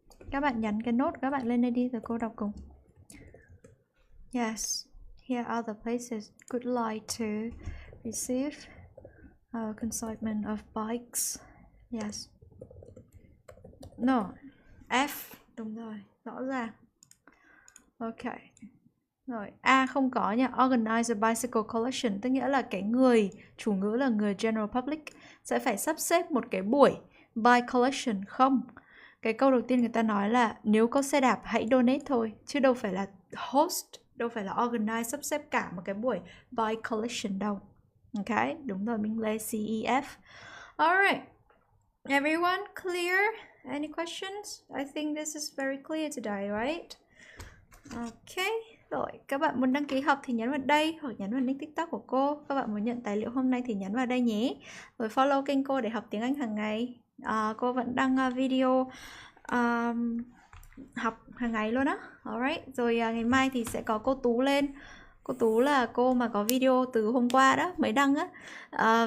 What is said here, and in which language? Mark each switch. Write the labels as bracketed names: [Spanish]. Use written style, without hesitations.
[Vietnamese] Các bạn nhắn cái nốt các bạn lên đây đi rồi cô đọc cùng. [English] Yes. Here are the places would like to receive a consignment of bikes. Yes. No. [Vietnamese] F. Đúng rồi. Rõ ràng. Ok. Rồi. A không có nha. [English] Organize a bicycle collection. [Vietnamese] Tức nghĩa là cái người, chủ ngữ là người general public, sẽ phải sắp xếp một cái buổi bike collection. Không. Cái câu đầu tiên người ta nói là nếu có xe đạp hãy donate thôi. Chứ đâu phải là host, đâu phải là organize, sắp xếp cả một cái buổi bike collection đâu. Ok. Đúng rồi. Mình lấy C, E, F. [English] Alright. Everyone clear? Any questions? I think this is very clear today, right? Ok. [Vietnamese] Rồi, các bạn muốn đăng ký học thì nhấn vào đây hoặc nhấn vào link TikTok của cô. Các bạn muốn nhận tài liệu hôm nay thì nhấn vào đây nhé. Rồi follow kênh cô để học tiếng Anh hàng ngày. Cô vẫn đăng video học hàng ngày luôn á. [English] Alright. [Vietnamese] Rồi ngày mai thì sẽ có cô Tú lên. Cô Tú là cô mà có video từ hôm qua đó, mới đăng á.